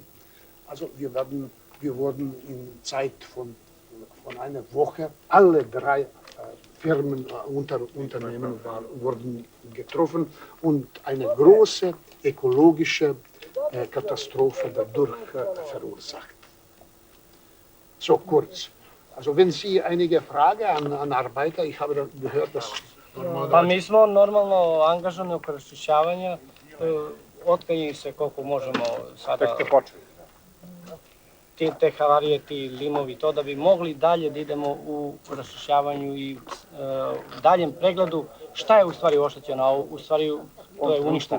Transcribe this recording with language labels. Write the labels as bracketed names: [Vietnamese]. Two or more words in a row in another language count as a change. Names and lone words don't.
[German] Also wir wurden in Zeit von einer Woche, alle drei Firmen, Unternehmen wurden getroffen und eine große ökologische Katastrophe dadurch verursacht. So kurz. Also wenn Sie einige Fragen an Arbeiter, ich habe gehört, dass... [Serbian] Pa mi smo normalno angažani oko raščišćavanja, otklanjaju se koliko možemo sada te havarije, ti limovi, to da bi mogli dalje da idemo u raščišćavanju i daljem pregledu šta je u stvari oštećeno, a u stvari to je uništeno.